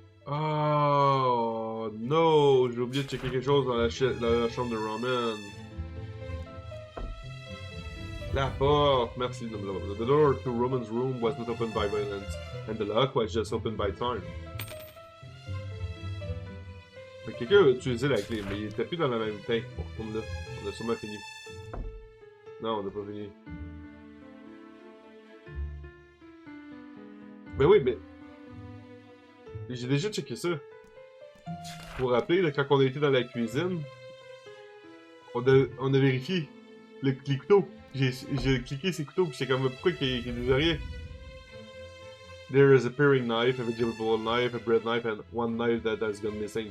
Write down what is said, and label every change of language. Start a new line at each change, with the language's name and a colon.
French: Oh no, j'ai oublié de checker quelque chose dans la chambre de Roman. La porte, merci.
English: The door to Roman's room was not opened by violence, and the lock was just opened by time.
French: Quelqu'un a utilisé la clé, mais il était plus dans la même tank. On retourne là. On a sûrement fini. Non, on n'a pas fini. Ben oui, mais... J'ai déjà checké ça. Vous vous rappelez, là, quand on a été dans la cuisine, on a vérifié les couteaux. J'ai cliqué ces couteaux, puis j'étais comme, pourquoi qu'il disait rien?
English: There is a paring knife, a vegetable knife, a bread knife, and one knife that has gone missing.